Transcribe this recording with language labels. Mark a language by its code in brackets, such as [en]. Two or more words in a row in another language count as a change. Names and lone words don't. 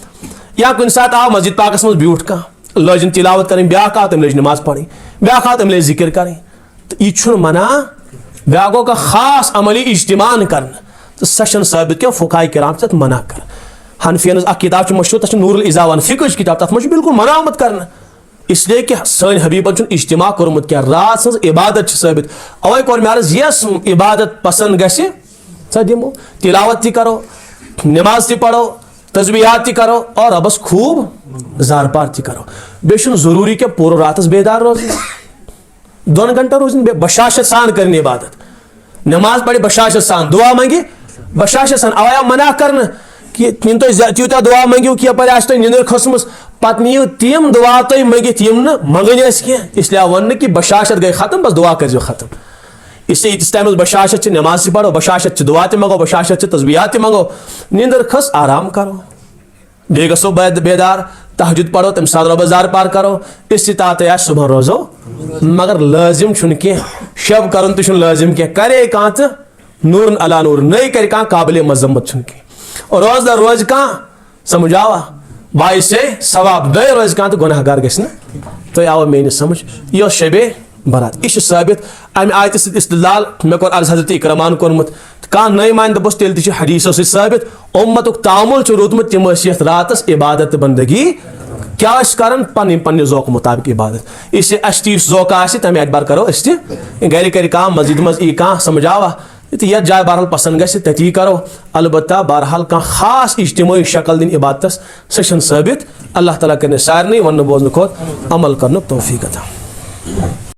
[ks] یا کُنہِ ساتہٕ آو مسجد پاکس مز بیوٗٹھ کانٛہہ لٲجِن تلاوت کرٕنۍ بیاکھ آو تٔمۍ لٲج نماز پرٕنۍ بیاکھ آو تٔمۍ لٲج ذکر کرٕنۍ. تہٕ یہِ چھُنہٕ منع بیاکھ گوٚو کانٛہہ خاص عملی اجتماع کرنہٕ تہٕ سۄ چھنہٕ ثٲبت کینٛہہ. فقہاء کرام چھِ تتھ منع کران. حنفین ہٕنٛز اکھ کتاب چھِ مشہوٗر تتھ چھُ نور الازاوان فقہٕچ کتاب تتھ منٛز چھُ بالکل منع آمُت کرنہٕ [ur] اس لیے کہ [ks] سٲنۍ حبیبن چھُنہٕ اجتماع کوٚرمُت کینٛہہ. رات سٕنٛز عبادت چھِ ثٲبت. اوے کوٚر مےٚ عرض یۄس عبادت پسند گژھِ سۄ دِمو تلاوت تہِ کرو نماز تہِ پڑھو تسبیحات تہِ کرو اور ربس خوب زار پار تہِ کرو. بیٚیہِ چھُنہٕ ضروٗری کینٛہہ پوٗرٕ راتس بیدار روزُن 2 گھنٹن روزن بشاشت سان کرنی عبادت. نماز پڑھِ بشاشت سان دعا منگہِ بشاشت سان. اوے آو منع کرنہٕ کہ یم تُہۍ تیوٗتاہ دعا منگیو کہ یپٲرۍ آسہِ تۄہہِ نِندٕر کھٔژمٕژ پتہٕ نِیِو تِم دعا تُہۍ منگِتھ یم نہٕ منگٕنۍ ٲسۍ کینٛہہ. [ur] اس لیے [ks] آو وننہٕ کہ بشاشت گٔے ختم بس دعا کٔرزیو ختم. [ur] اس لیے [ks] ییٖتِس ٹایمس بشاشت چھِ نماز تہِ پڑھو بشاشت چھِ دعا تہِ منگو بشاشت چھِ تسبیحات تہِ منگو نِندٕر کھٔژ آرام کرو بیٚیہِ گژھو بیدار تہجد پڑھو تمہِ ساتہٕ رۄبس زار پار کرو استطاعت آسہِ صبحن روزو مگر لٲزم چھُنہٕ کینٛہہ شب کرُن تہِ چھُنہٕ لٲزم کینٛہہ. کرے کانٛہہ تہٕ نوٗرن علا نوٗر نٔے کرِ کانٛہہ قابلِ مذمت چھُنہٕ کینٛہہ. اور روزدار روزِ کانٛہہ سمجھ آوا باعث ثواب دۄے روزِ کانٛہہ تہٕ گۄناہ گار گژھِ نہٕ. تۄہہِ آوٕ میٲنِس سمجھ یہِ اوس شبے برات. یہ ثابت امہ آیتہِ سۭتۍ استدلال مے کوٚر عرض حضرت اکرمان کوٚرمُت. کانٛہہ نٔے مانہِ دوٚپُس تیٚلہِ تہِ چھُ حدیثو سۭتۍ ثٲبت اُمتُک تعامل چھُ روٗدمُت تِم ٲسۍ یتھ راتس عبادت تہٕ بندگی کیا ٲسۍ کران پنٕنۍ پننہِ ذوقہٕ مُطابق عبادت. [ur] اس لیے [ks] اسہِ تہِ یُس ذوقہٕ آسہِ تمہِ اعتبار کرو أسۍ تہِ گرِ کرِ کانٛہہ مسجد منٛز یی کانٛہہ سمجھ آوا تہٕ یتھ جایہِ بہرحال پسند گژھِ تٔتی کرو. البتہ بہرحال کانٛہہ خاص اجتماعی شکل دِنۍ عبادتس سۄ چھنہٕ ثٲبت. اللہ تعالیٰ کرِ سارنٕے وننہٕ بوزنہٕ کھۄتہٕ عمل کرنُک توفیٖق عطا.